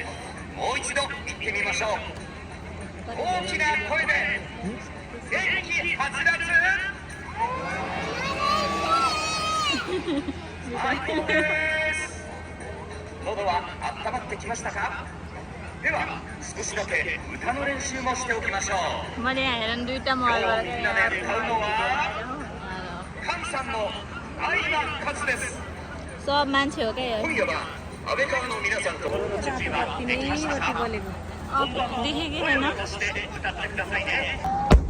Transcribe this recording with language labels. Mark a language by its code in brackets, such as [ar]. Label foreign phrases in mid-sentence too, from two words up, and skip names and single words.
[ja] もう一度言ってみましょう。大きな声で元気はつらつ。最高です。喉は温まってきましたか。では少しだけ歌の練習もしておきましょう。 [ne] मैले यहाँ हेर दुईटा [ja] 今日 [ne] मोबाइल [ja] みんなで歌うのは菅さんの相葉勝です [ne] सब मान्छे हो क्या [ja] 今夜は安倍川の皆さんと準備はできましたか [ne] बोलेको देखेँ कि छैन [ja] 声を出して歌ってくださいね